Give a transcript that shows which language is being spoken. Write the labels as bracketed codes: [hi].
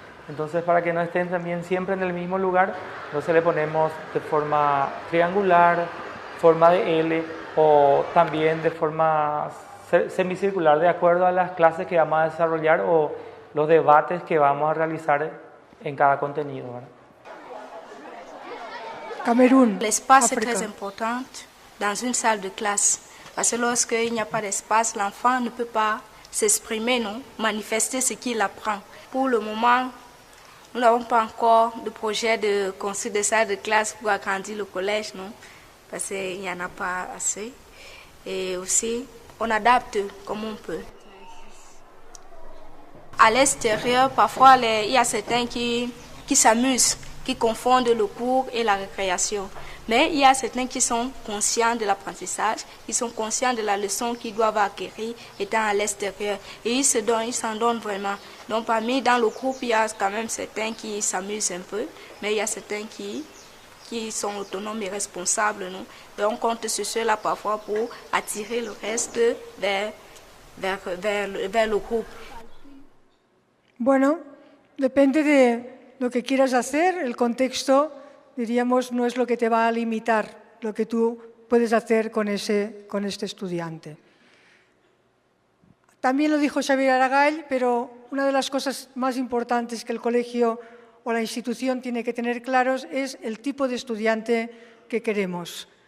[es] Entonces, para que no estén también siempre en el mismo lugar, entonces le ponemos de forma triangular, forma de L o también de forma semicircular de acuerdo a las clases que vamos a desarrollar o los debates que vamos a realizar en cada contenido, ¿verdad? Camerún, [fr] l'espace est [es] África. [fr] très important dans une salle de classe. Parce que lorsqu'il n'y a pas d'espace, l'enfant ne peut pas s'exprimer, non, manifester ce qu'il apprend. Pour le moment, nous n'avons pas encore de projet de construire des salles de classe pour agrandir le collège, non, parce qu'il n'y en a pas assez. Et aussi, on adapte comme on peut. À l'extérieur, parfois, il y a certains qui s'amusent, qui confondent le cours et la récréation. Mais il y a certains qui sont conscients de l'apprentissage, qui sont conscients de la leçon qu'ils doivent acquérir étant à l'extérieur. Et ils s'en donnent vraiment. Donc dans le groupe, il y a quand même certains qui s'amusent un peu, mais il y a certains qui sont autonomes et responsables. Non? Donc on compte sur ceux-là parfois pour attirer le reste vers le groupe. [es] Bueno, depende de lo que quieras hacer, el contexto, diríamos, no es lo que te va a limitar lo que tú puedes hacer con este estudiante. También lo dijo Xavier Aragall, pero una de las cosas más importantes que el colegio o la institución tiene que tener claros es el tipo de estudiante que queremos.